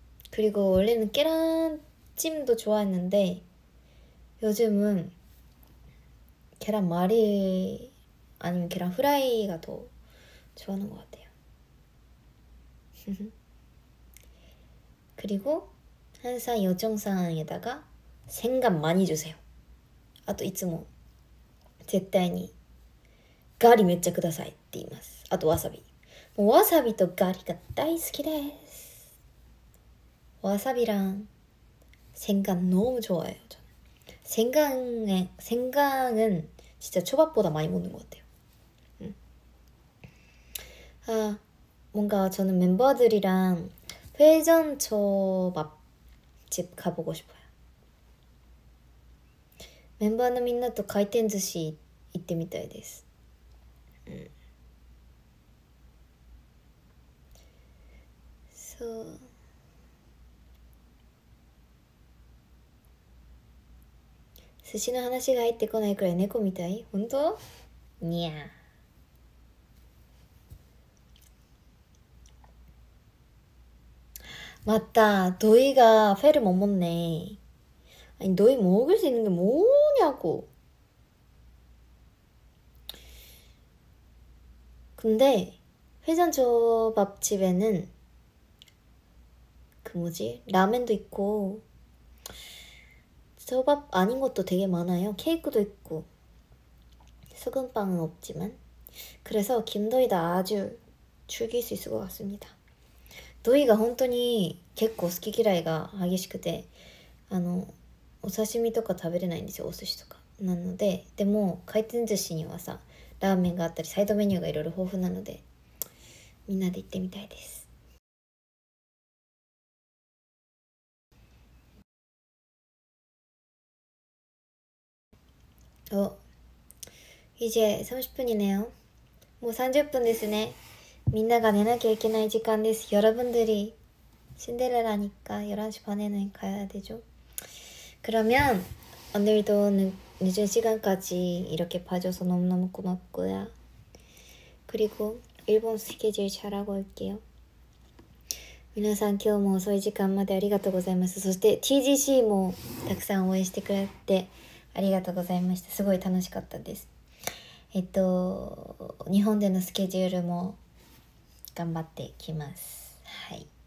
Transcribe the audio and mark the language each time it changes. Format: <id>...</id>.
<ko>그리고 원래는 계란찜도 좋아했는데 요즘은 계란말이 아니면 계란 후라이가 더 좋아하는 것 같아요. 그리고 항상 요정상에다가 생강 많이 주세요.</ko> <ja>あといつも絶対にガリめっちゃくださいって言います。あとわさび。もうわさびとガリが大好きです。</ja> <ko>와사비랑 생강 너무 좋아해요. 저는. 생강은 진짜 초밥보다 많이 먹는 것 같아요. 아, 뭔가 저는 멤버들이랑 회전 초밥집 가보고 싶어요.</ko> <ja>멤버のみんなと回転寿司行ってみたいです。そう。寿司の話が入ってこないくらい猫みたい？本当？にゃー。</ja> <ko>맞다. 너희가 회를 못 먹네. 아니 너희 먹을 수 있는 게 뭐냐고. 근데 회전초밥집에는 그 뭐지? 라멘도 있고 초밥 아닌 것도 되게 많아요. 케이크도 있고 소금빵은 없지만 그래서 김도희다 아주 즐길 수 있을 것 같습니다.</ko> <ja>도희가 本当に結構好き嫌いが激しくてお刺身とか食べれないんですよ、お寿司とか。なので、でも回転寿司にはさ、ラーメンがあったりサイドメニューがいろいろ豊富なので、みんなで行ってみたいです。</ja> <ko>이제 30분이네요. 뭐 30분</ko> <ja>ですね。みんなが寝なきゃいけない時間です。</ja> <ko>여러분들이 신데렐라니까 11시 반에는 가야 되죠. 그러면 오늘도 늦은 시간까지 이렇게 봐줘서 너무너무 고맙고요. 그리고 일본 스케줄 잘하고 올게요.</ko> <ja>皆さん今日も遅い時間までありがとうございます。そして TGC もたくさん応援してくれてありがとうございました。すごい楽しかったです。日本でのスケジュールも頑張ってきます。はい。</ja>